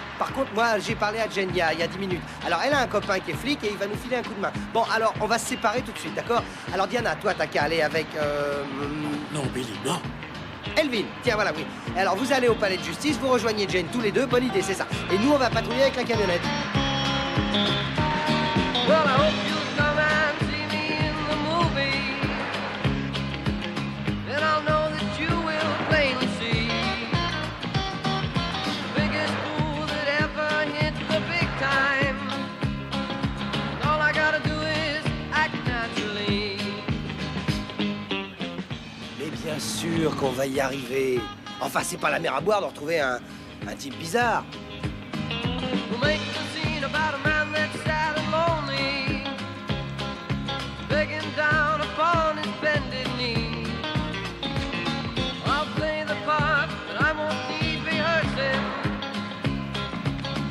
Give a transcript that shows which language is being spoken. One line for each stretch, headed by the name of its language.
French: Par contre, moi, j'ai parlé à Jen il y a 10 minutes. Alors, elle a un copain qui est flic et il va nous filer un coup de main. Bon, alors, on va se séparer tout de suite, d'accord? Alors, Diana, toi, t'as qu'à aller avec... Non, Billy, non. Elvin, tiens, voilà, oui. Alors, vous allez au palais de justice, vous rejoignez Jane tous les deux, bonne idée, c'est ça. Et nous, on va patrouiller avec la camionnette.
English: Well, I hope you'll come and see me in the movie. Then I'll know that you will plainly see the biggest fool that ever hit the big time. All I gotta do is act naturally.
French: Mais bien sûr qu'on va y arriver. Enfin, c'est pas la mer à boire de retrouver un type bizarre.
English: We'll make a scene about a man that's sad and lonely, begging down upon his bended knee. I'll play the part, but I won't need rehearsing.